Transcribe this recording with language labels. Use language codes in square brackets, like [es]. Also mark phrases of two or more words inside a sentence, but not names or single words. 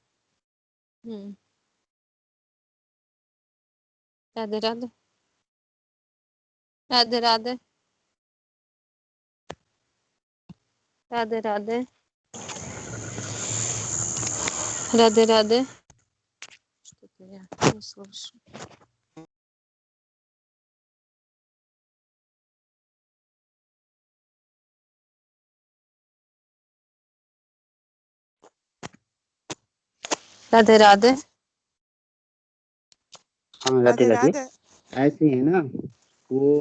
[hi] राधे राधे। राधे राधे। राधे राधे। राधे राधे। [ru] Что-то я не слышу. [hi] राधे राधे। हाँ, राधे। ऐसे है ना वो।